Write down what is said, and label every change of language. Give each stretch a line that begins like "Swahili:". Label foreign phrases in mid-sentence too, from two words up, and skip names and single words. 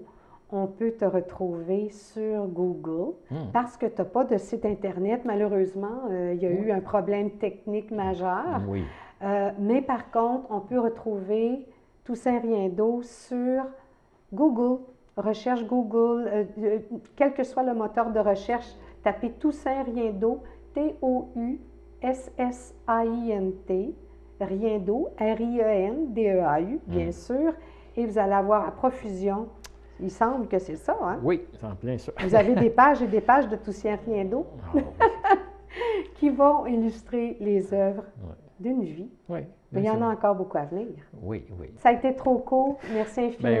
French: On peut te retrouver sur Google parce que tu n'as pas de site Internet. Malheureusement, il y a eu un problème technique majeur. Oui. Mais par contre, on peut retrouver Toussaint Riendeau sur Google. Recherche Google, quel que soit le moteur de recherche, tapez Toussaint Riendeau, T-O-U-S-S-A-I-N-T, Riendeau, R-I-E-N-D-E-A-U, bien sûr, et vous allez avoir à profusion. Il semble que c'est ça, hein? Oui, c'est en plein ça. Vous avez des pages et des pages de Toussaint Riendeau Ah, oui. qui vont illustrer les œuvres Oui. d'une vie. Oui, Mais il y en a encore beaucoup à venir. Oui, oui. Ça a été trop court. Merci infiniment.